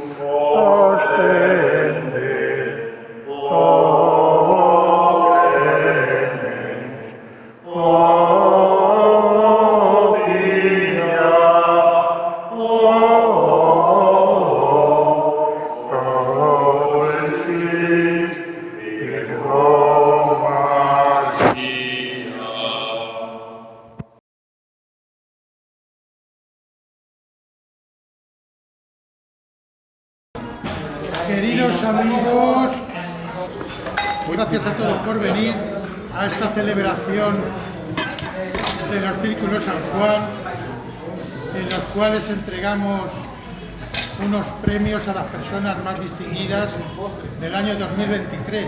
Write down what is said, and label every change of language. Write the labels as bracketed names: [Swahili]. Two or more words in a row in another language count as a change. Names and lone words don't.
[Latin] ostende, o clemens, o pia, o dulcis Virgo Maria. [Spanish] Queridos amigos, gracias a todos por venir a esta celebración de los Círculos San Juan, en los cuales entregamos unos premios a las personas más distinguidas del año 2023.